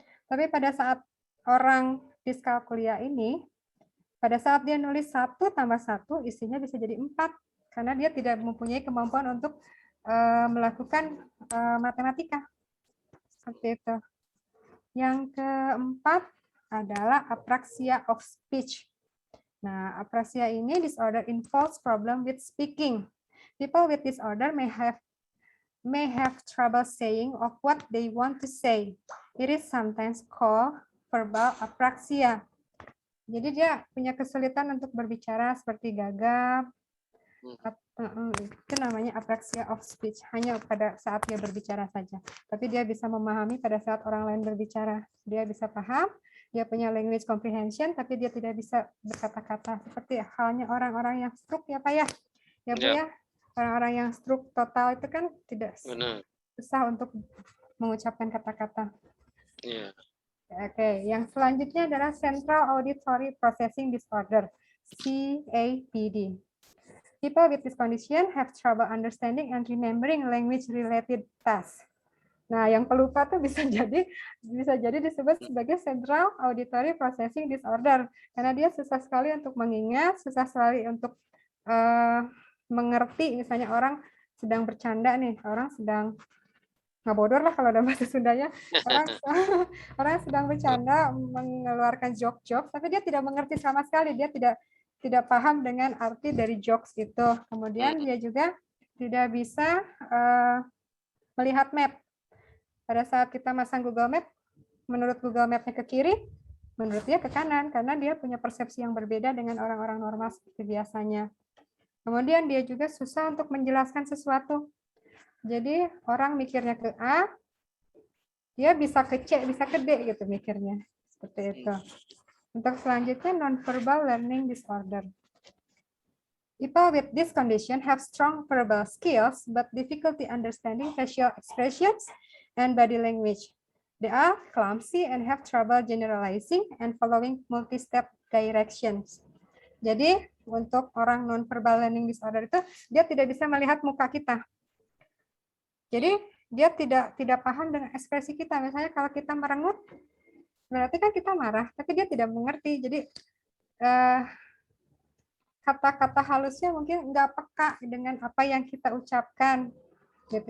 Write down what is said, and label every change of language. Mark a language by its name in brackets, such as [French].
[Indonesian] Tapi pada saat orang dyscalculia ini, pada saat dia nulis 1 tambah 1, isinya bisa jadi 4. Karena dia tidak mempunyai kemampuan untuk melakukan matematika. Seperti itu. Yang keempat adalah apraxia of speech. [English] Nah, apraxia ini disorder involves problem with speaking. People with disorder may have trouble saying of what they want to say. It is sometimes called verbal apraxia. [Indonesian] Jadi dia punya kesulitan untuk berbicara seperti gagap. Itu namanya apraxia of speech, hanya pada saat dia berbicara saja. Tapi dia bisa memahami pada saat orang lain berbicara. Dia bisa paham, dia punya language comprehension, tapi dia tidak bisa berkata-kata. Seperti halnya orang-orang yang stroke ya Pak ya. Ya Bu ya. Orang-orang yang stroke total itu kan tidak susah untuk mengucapkan kata-kata. Oke, yang selanjutnya adalah Central Auditory Processing Disorder, CAPD. [English] People with this condition have trouble understanding and remembering language-related tasks. [Indonesian] Nah, yang pelupa tuh bisa jadi disebut sebagai Central Auditory Processing Disorder, karena dia susah sekali untuk mengingat, susah sekali untuk mengerti. Misalnya orang sedang bercanda nih, orang sedang ngabodor lah kalau dalam bahasa Sundanya, orang sedang bercanda mengeluarkan joke-joke, tapi dia tidak mengerti sama sekali, dia tidak paham dengan arti dari jokes itu. Kemudian dia juga tidak bisa melihat map. Pada saat kita masang Google Map, menurut Google Map-nya ke kiri, menurut dia ke kanan, karena dia punya persepsi yang berbeda dengan orang-orang normal seperti biasanya. Kemudian dia juga susah untuk menjelaskan sesuatu. Jadi orang mikirnya ke A, dia bisa ke C, bisa ke D gitu mikirnya. Seperti itu. Untuk selanjutnya, non-verbal learning disorder. [English] People with this condition have strong verbal skills, but difficulty understanding facial expressions and body language. They are clumsy and have trouble generalizing and following multi-step directions. [Indonesian] Jadi, untuk orang non-verbal learning disorder itu, dia tidak bisa melihat muka kita. Jadi, dia tidak paham dengan ekspresi kita. Misalnya kalau kita merengut, berarti kan kita marah, tapi dia tidak mengerti. Jadi kata-kata halusnya mungkin nggak peka dengan apa yang kita ucapkan. Gitu.